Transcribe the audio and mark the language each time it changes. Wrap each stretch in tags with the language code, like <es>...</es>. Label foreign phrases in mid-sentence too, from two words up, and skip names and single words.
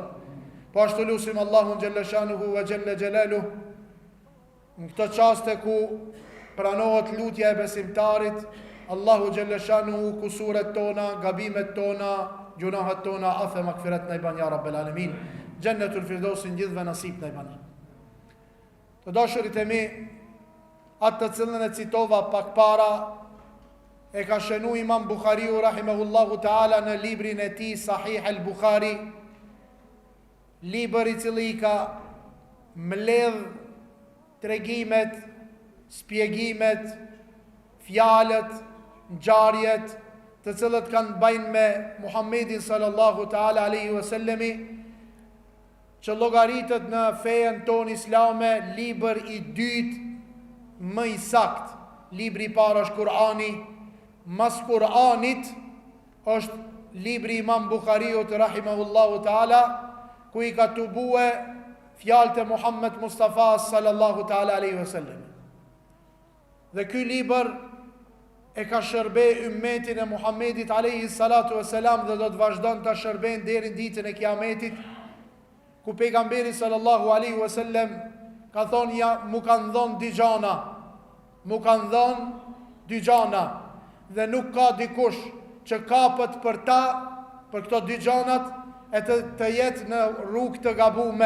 <sq>Po ashtu lusim Allahun</sq> <ar>جل شأنه وجل جلاله</ar> <sq>në këto çaste ku pranohet lutja e besimtarit, Allahu</sq> <ar>جل شأنه</ar> <sq>kusuret tona, gabimet tona, gjunahet tona, afe makfiret në I ban</sq> <ar>يا رب العالمين. جنة الفردوس</ar> <sq>gjithve nasip në I ban. Të dashurit e mi, atë të cilën e citova pak para, e ka shënu Imam Bukhariu</sq> <ar>رحمه الله تعالى</ar> <sq>në librin e tij Sahih al-Bukhari, libër I cili ka mbledh tregimet, spjegimet, fjalët, ngjarjet të cilët kanë bajnë me Muhammedin</sq> <ar>صلى الله تعالى عليه وسلم,</ar> <sq>që llogaritet në fejen tonë islame libër I dytë më I sakt. Libri I parë është Kur'ani, mas Kur'anit është libri Imam Bukhariut</sq> <ar>رحمه الله تعالى,</ar> <sq>ku I ka tubue fjalët e Muhammed Mustafa</sq> <ar>صلى الله تعالى عليه وسلم.</ar> <sq>Dhe ky libër e ka shërbe ummetin e Muhammedit</sq> <ar>عليه الصلاة والسلام</ar> <sq>dhe do të vazhdon ta shërben deri në ditën e Kiametit, ku pejgamberi</sq> <ar>صلى الله عليه وسلم</ar> <sq>ka thonë ja mu kanë dhënë dy gjana, dhe nuk ka dikush që kapet për ta, për këto dy gjanat, e të jetë në rrugë të gabume.</sq>